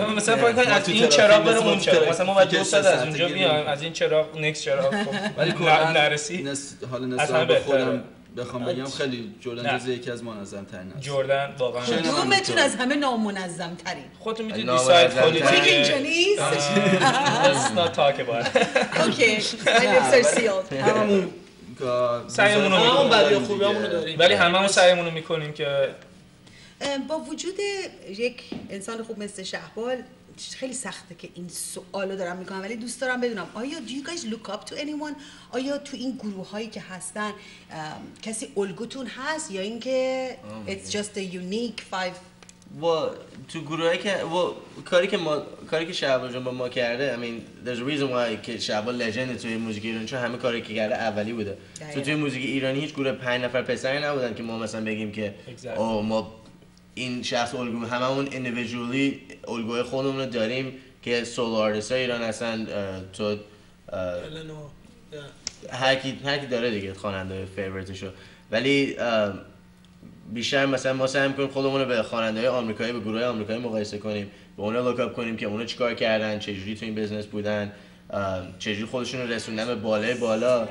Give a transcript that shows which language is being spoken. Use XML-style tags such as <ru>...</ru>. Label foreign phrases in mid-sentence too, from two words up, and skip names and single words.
<fa>مثلا فکر کن از این چراغ بریم اون چراغ، مثلا ما باید 2 ساعت از اونجا بیایم، از این چراغ نکست چراغ، ولی کلا نرسی. حالا نسبت به خودم بخوام بگم خیلی جردن جزء یکی از منظم ترین است. جردن واقعا کدومتون از همه نامنظم ترین؟ خودتون میتونید دیساید کنید. فکر اینجا نیست؟</fa> <en>Let's not talk about it. Okay, my lips are sealed.</en> <fa>هممون سعیمون رو میکنیم، بدی و خوبیامون رو داریم، ولی هممون سعیمون رو میکنیم که با وجود یک انسان خوب مثل شهبال خیلی سخته که این سوالو دارم میکنم، ولی دوست دارم بدونم آیا</fa> <en>do you guys look up to anyone؟</en> <fa>آیا تو این گروه هایی که هستن کسی الگوتون هست یا اینکه</fa> <en>it's just a unique five؟</en> <fa>تو گروهایی که کاری که شهبال جان با ما کرده،</fa> <en>I mean there's a reason why</en> <fa>که شهبال لژند توی موزیک ایرانی، چون همه کاری که کرده اولی بوده. توی موزیک ایرانی هیچ گروه 5 نفر پسری نبودن که ما مثلا بگیم که ما این شخص الگو، هممون اندیویدوالی الگوی خودمون رو داریم که</fa> <en>solo artist</en> <fa>های ایران هستن. تو هر کی داره دیگه خواننده فیوریتشو، ولی بیشتر مثلا ما سعی می‌کنیم خودمون رو به خواننده‌های آمریکایی، به گروهای آمریکایی مقایسه کنیم، به اونا</fa> <en>look up</en> <fa>کنیم که اونا چیکار کردن، چه جوری تو این بزنس بودن، چه جوری خودشون رو رسوندن به بالا.</fa>